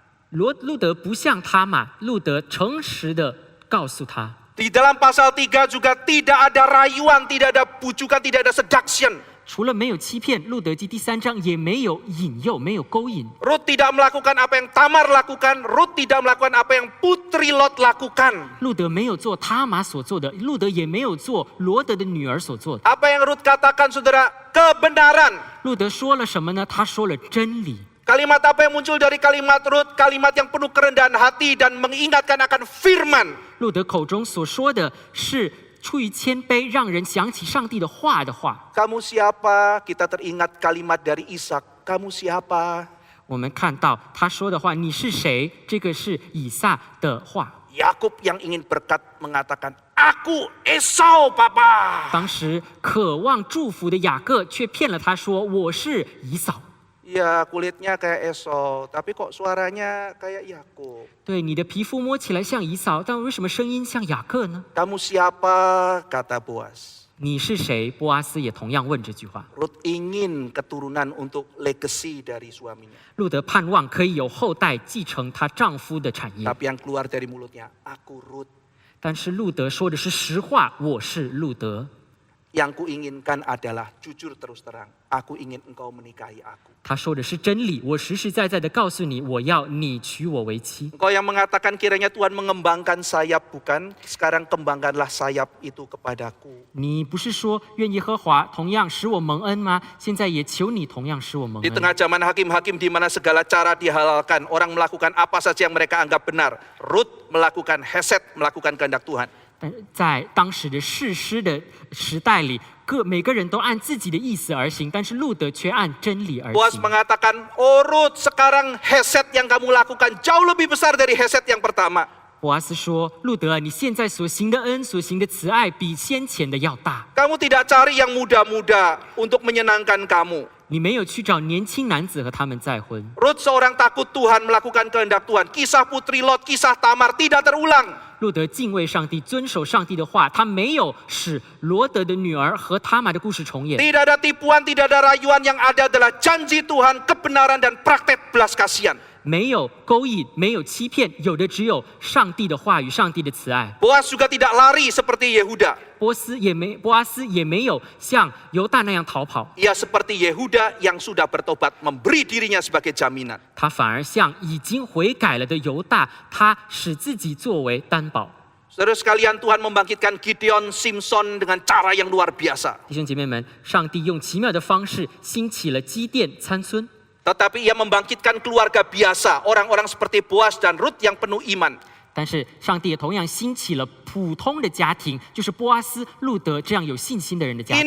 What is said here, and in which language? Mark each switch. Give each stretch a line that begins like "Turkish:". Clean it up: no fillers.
Chinese: 路德不像他嘛，路德诚实的告诉他。
Indonesian: Di dalam pasal 3 juga tidak ada rayuan, tidak ada bujukan, tidak ada seduction.
Chinese: 除了没有欺骗，路德记第3章也没有引诱，没有勾引。
Indonesian: Rut tidak melakukan apa yang Tamar lakukan, Rut tidak melakukan apa yang Putri Lot lakukan.
Chinese: 路德没有做他玛所做的，路德也没有做罗德的女儿所做的。
Indonesian: Apa yang Rut katakan saudara? Kebenaran.
Chinese: 路德说了什么呢？他说了真理。
Indonesian: Kalimat apa yang muncul dari kalimat Rut? Kalimat yang penuh kerendahan hati dan mengingatkan akan firman.
Chinese: 路德口中所说的是出于谦卑，让人想起上帝的话。
Indonesian: Kamu siapa? Kita teringat kalimat dari Ishak. Kamu siapa?
Chinese: 我们看到他说的话，你是谁？这个是以撒的话。
Indonesian: Yakub yang ingin berkat mengatakan, Aku Esau, Papa.
Chinese: 当时渴望祝福的雅各却骗了他说：“我是以扫。”
Indonesian: Ya kulitnya kayak Esau, tapi kok suaranya kayak Yakub.
Chinese: 对，你的皮肤摸起来像以扫，但为什么声音像雅各呢？
Indonesian: Kamu siapa? Kata Boas.
Chinese: 你是谁？波阿斯也同样问这句话。
Indonesian: Rut ingin keturunan untuk legacy dari suaminya.
Chinese: 路德盼望可以有后代继承她丈夫的产业，
Indonesian: Tapi yang keluar dari mulutnya, Aku Rut.
Chinese: 但是路德说的是实话，我是路德。
Indonesian: Yang kuinginkan adalah jujur terus terang. Aku ingin engkau menikahi aku.
Chinese: 他说的是真理，我实实在在的告诉你，我要你娶我为妻。
Indonesian: Engkau yang mengatakan kiranya Tuhan mengembangkan sayap, bukan? Sekarang kembangkanlah sayap itu kepadaku.
Chinese: 你不是说愿耶和华同样使我蒙恩吗？现在也求你同样使我蒙
Indonesian: Di
Chinese: 恩。
Indonesian: tengah zaman hakim-hakim di mana segala cara dihalalkan, orang melakukan apa saja yang mereka anggap benar. Rut melakukan heset, melakukan kehendak Tuhan.
Chinese: 但在当时的士师的时代里，每个人都按自己的意思而行，但是路德却按真理而
Indonesian: Boas
Chinese: 行。
Indonesian: mengatakan, Oh Rut, sekarang heset yang kamu lakukan jauh lebih besar dari heset yang pertama.
Chinese: 波阿斯说：“路德啊，你现在所行的恩、所行的慈爱，比先前的要大。
Indonesian: Kamu tidak cari yang muda-muda untuk menyenangkan kamu.
Chinese: 你没有去找年轻男子和他们再婚。
Indonesian: Rut seorang takut Tuhan, melakukan kehendak Tuhan. Kisah Putri Lot, kisah Tamar tidak terulang.
Chinese: 路德敬畏上帝，遵守上帝的话，他没有使罗德的女儿和他玛的故事重演。
Indonesian: Tidak ada tipuan, tidak ada rayuan, yang ada adalah janji Tuhan, kebenaran dan praktek belas kasihan.
Chinese: 没有勾引，没有欺骗，有的只有上帝的话语、上帝的慈爱。
Indonesian: Boas juga tidak lari seperti Yehuda.
Chinese: 波阿斯也没有像犹大那样逃跑，
Indonesian: Ia seperti Yehuda yang sudah bertobat, memberi dirinya sebagai jaminan.
Chinese: 他反而像已经悔改了的犹大，他使自己作为担保。
Indonesian: Saudara sekalian, Tuhan membangkitkan Gideon, Simpson dengan cara yang luar biasa.
Chinese: 弟兄姐妹们，上帝用奇妙的方式兴起了基甸、参孙。
Indonesian: Tetapi ia membangkitkan keluarga biasa, orang-orang seperti Boas dan Rut yang penuh iman.
Chinese: 但是上帝也同样兴起了普通的家庭，就是波阿斯、路德这样有信心的人的家庭。